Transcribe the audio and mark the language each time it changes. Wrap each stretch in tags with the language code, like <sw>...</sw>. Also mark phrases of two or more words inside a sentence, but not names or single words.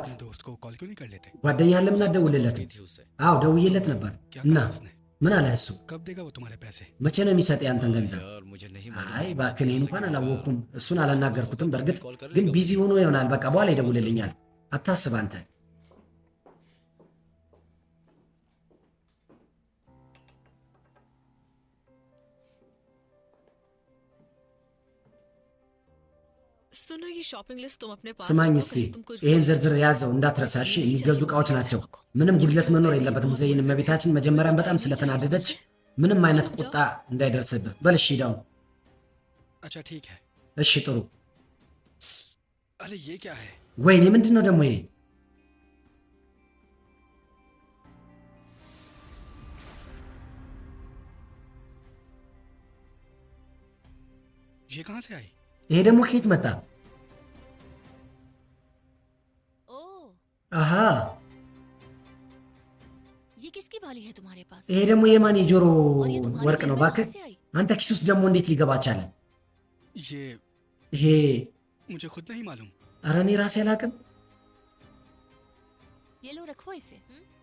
<hi>दोस्त को कॉल क्यों नहीं कर लेते?</hi> <am>ጓደኛህን ለምን አትደውልለትም?</am> <hi>थी उससे।</hi> <am>አዎ ደውዬለት ነበር</am> <hi>क्या</hi> <am>እና</am> <hi>कहा उसने?</hi> <am>ምን አለ እሱ?</am> <hi>कब देगा वो तुम्हारे पैसे?</hi> <am>መቼ ነው የሚሰጥ ያንተን ገንዘብ?</am> <hi>यार मुझे नहीं</hi> <am>አይ እባክህ እኔ እንኳን አላወቅኩም። እሱን አላናገርኩትም። በእርግጥ ግን ቢዚ ሆኖ ይሆናል። በቃ በኋላ ይደውልልኛል። አታስብ አንተ።</am> <hi>सुनो ये</hi> <en>shopping list</en> <hi>तुम अपने पास</hi> <am>ስማኝ</am> <hi>रखो,</hi> <am>እስቲ</am> <hi>कहीं तुम कुछ</hi> <am>ይህን</am> <hi>भूल</hi> <am>ዝርዝር ያዘው እንዳትረሳ እሺ። የሚገዙ እቃዎች ናቸው። ምንም ጉድለት መኖር የለበትም። ሙዘይን እመቤታችን መጀመሪያም በጣም ስለተናደደች ምንም አይነት ቁጣ እንዳይደርስብህ በል እሺ። ሂድ አሁን።</am> <hi>अच्छा ठीक है।</hi> <am>እሺ ጥሩ።</am> <hi>अरे ये क्या है?</hi> <am>ወይኔ ምንድን ነው ደግሞ ይሄ?</am> <hi>ये कहाँ से आई?</hi> <am>ይሄ ደግሞ ከየት መጣ? ओ አሃ</am> <hi>ये किसकी बाली है तुम्हारे पास?</hi> <am>ይሄ ደግሞ የማን የጆሮ</am> <hi>और ये तुम्हारे</hi> <am>ወርቅ</am> <hi>जेब</hi> <am>ነው?</am> <hi>में</hi> <am>እባክህ</am> <hi>कहाँ से आई?</hi> <am>አንተ ኪስ ውስጥ ደግሞ እንዴት ሊገባ ቻለ?</am> <hi>ये</hi> <am>ይሄ</am> <hi>मुझे खुद नहीं मालूम।</hi> <am>ኧረ እኔ ራሴ አላቅም።</am> <hi>ये लो रखो इसे।</hi>